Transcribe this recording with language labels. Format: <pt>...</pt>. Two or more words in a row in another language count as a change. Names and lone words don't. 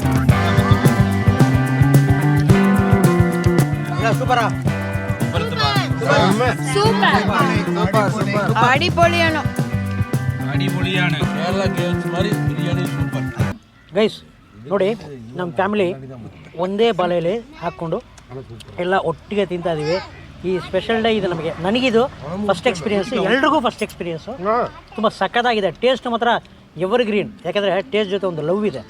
<ta>சூப்பரா.</ta> <ml>സൂപ്പർ അടിപൊളിയാണ് അടിപൊളിയാണ്. കേരള ഗേൾസ് മാറി ബിരിയാണി സൂപ്പർ.</ml> <kn>ಗೈಸ್ ನೋಡಿ, ನಮ್ಮ ಫ್ಯಾಮಿಲಿ ಒಂದೇ ಬಲೆಯಲ್ಲಿ ಹಾಕ್ಕೊಂಡು ಎಲ್ಲ ಒಟ್ಟಿಗೆ ತಿಂತಾ ಇದೀವಿ. ಈ</kn> <en>special day</en> <kn>ಇದು ನನಗಿದು</kn> <en>first experience,</en> <kn>ಎಲ್ರಿಗೂ</kn> <en>first experience.</en> <kn>ತುಂಬ ಸಖತ್ತಾಗಿದೆ. ಟೇಸ್ಟ್ ಮಾತ್ರ</kn> <en>ever green,</en> <kn>ಯಾಕಂದರೆ ಟೇಸ್ಟ್ ಜೊತೆ ಒಂದು ಲವ್ ಇದೆ.</kn>